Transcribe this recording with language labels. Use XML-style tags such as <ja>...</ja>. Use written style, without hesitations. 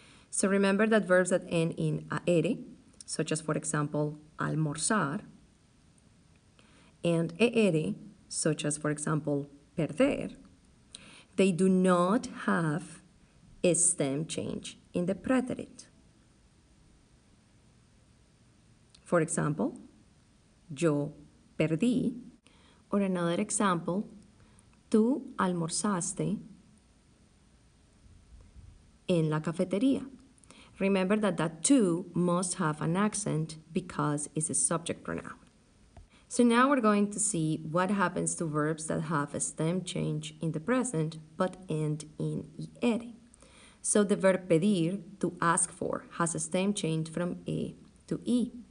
<en>So remember that verbs that end in aere, such as, for example, almorzar, and eere, such as, for example, perder, they do not have a stem change in the preterite. For example,</en> <es>yo perdí,</es> <en>or another example,</en> <es>tú almorzaste en la cafetería.</es> <en>Remember that that tú must have an accent because it's a subject pronoun. So now we're going to see what happens to verbs that have a stem change in the present but end in iere. So the verb pedir, to ask for, has a stem change from e to I.</en>